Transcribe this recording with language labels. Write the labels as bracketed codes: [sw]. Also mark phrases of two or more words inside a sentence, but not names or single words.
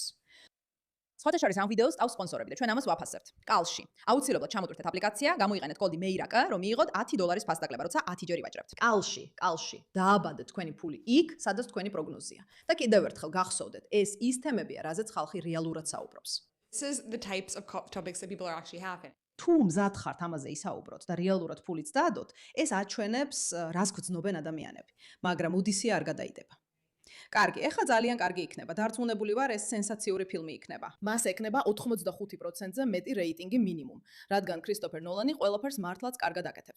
[ka] სხვათა შორის ამ ვიდეოს ყავს სპონსორები და ჩვენ ამას ვაფასებთ. კალში. აუცილებლად ჩამოტვირთეთ აპლიკაცია, გამოიყენეთ კოდი MEIRAKA, რომ მიიღოთ $10 ფასდაკლება, როცა 10 ჯერ ივაჭრებთ. კალში. დააბადეთ თქვენი ფული იქ, სადაც თქვენი პროგნოზია. და კიდევ ერთხელ გახსოვდეთ, ეს ის თემებია, რაზეც ხალხი რეალურად საუბრობს. [en] This is the types of topics that people are actually having. [ka] თუ მზად ხართ ამაზე ისაუბროთ და რეალურად ფულიც დაადოთ, ეს აჩვენებს, რას გრძნობენ ადამიანები, მაგრამ უდისია არ გადაიდება. კარგი, ეხლა ძალიან კარგი იქნება. დარწმუნებული ვარ, ეს სენსაციური ფილმი იქნება. მას ეკნება 85%-ზე მეტი რეიტინგი მინიმუმ, რადგან კრისტოფერ ნოლანი ყველაფერს მართლაც კარგად აკეთებს.